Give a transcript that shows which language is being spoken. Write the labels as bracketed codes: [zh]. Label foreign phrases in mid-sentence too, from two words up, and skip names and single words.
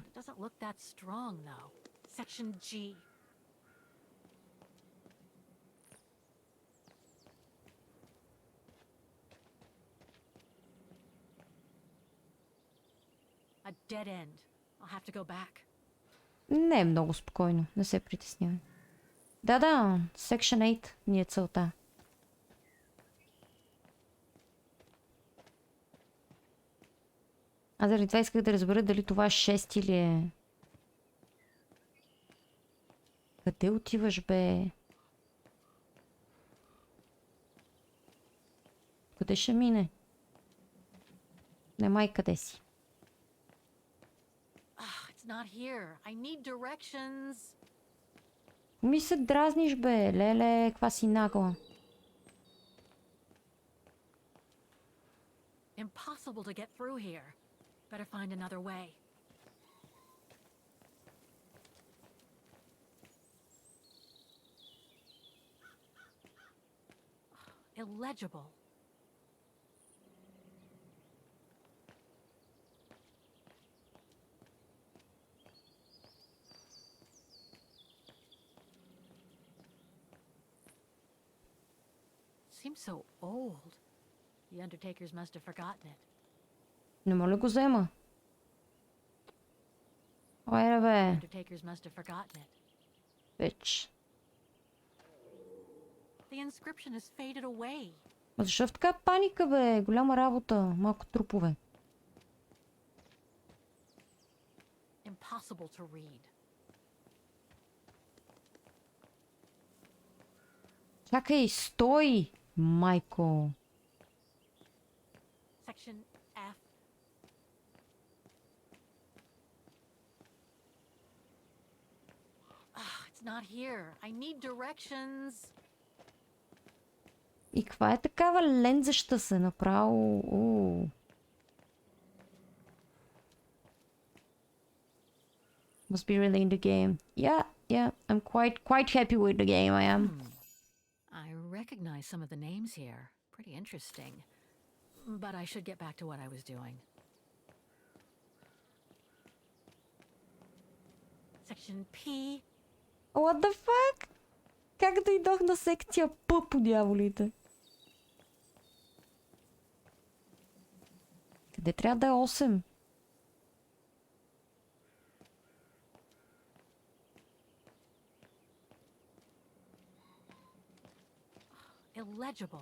[en] It doesn't look that strong, though. Section G. A dead end. I'll have to go back. [bg] Не е много спокойно. Не се притеснявай. Да, Section 8 ни е целта. Аз заради това исках да разбера дали това е 6 или е... Къде отиваш, бе? Къде ще мине? Немай къде си. [en] It's not here. I need directions. [bg] Ми се дразниш, бе. Леле, каква си нагла. [en] Impossible to get through here. Better find another way. Illegible. Seems so old. The undertakers must have forgotten it. [bg] Не мога ли го взема? Айде, бе. [en] Undertakers must have forgotten it. [bg] Веч. [en] The inscription has faded away. [bg] Ма защо в така паника, бе? Голяма работа. Малко трупове. [en] Impossible to read. [bg] Чакай, стой! Майко. [en] Section F. It's not here. I need directions. [bg] И каква е такава лензаща се направо? [en] Must be really in the game. Yeah, I'm quite happy with the game, I am. I recognize some of the names here. Pretty interesting. But I should get back to what I was doing. Section P. What the fuck? [bg] Как дойдох на секция П, по дяволите? Къде трябва да е 8? [en] Illegible.